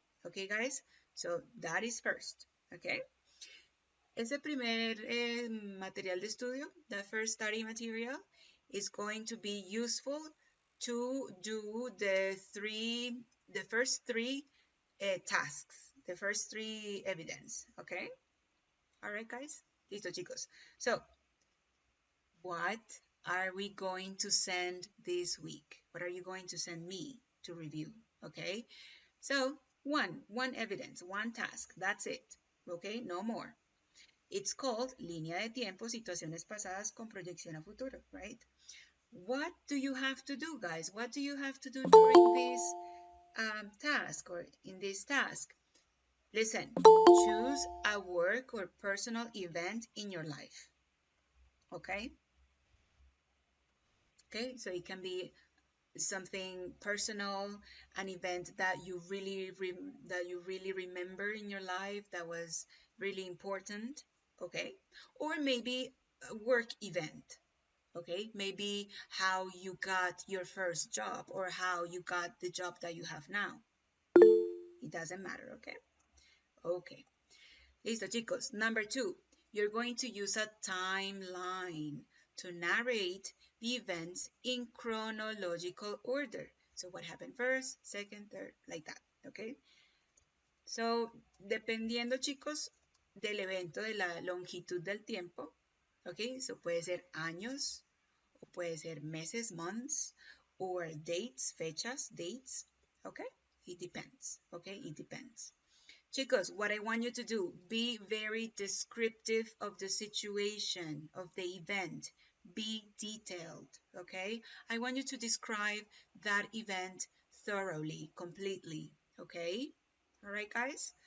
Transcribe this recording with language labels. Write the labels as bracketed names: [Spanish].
[English] Okay, guys? So that is first, okay? [Spanish] Ese primer material de estudio, [English] the first study material, is going to be useful to do the first three tasks, the first three evidence, okay? All right, guys? [Spanish] Listo, chicos. [English] So, what are we going to send this week? What are you going to send me to review, okay? So, one evidence, one task, that's it, okay? No more. It's called [Spanish] línea de tiempo, situaciones pasadas con proyección a futuro, right? [English] What do you have to do, guys? What do you have to do during this task or in this task? Listen, choose a work or personal event in your life, okay? Okay, so it can be something personal, an event that you really remember in your life that was really important, okay? Or maybe a work event, okay? Maybe how you got your first job or how you got the job that you have now. It doesn't matter, okay? Okay. [Spanish] Listo, chicos. [English] Number 2, you're going to use a timeline to narrate the events in chronological order. So what happened first, second, third, like that, okay? [Spanish] So, dependiendo, chicos, del evento, de la longitud del tiempo, okay? So puede ser años, o puede ser meses, [English] months, or dates, [Spanish] fechas, dates, okay? [English] It depends, okay? It depends. Chicos, what I want you to do, be very descriptive of the situation, of the event. Be detailed, okay? I want you to describe that event thoroughly, completely, okay? All right, guys?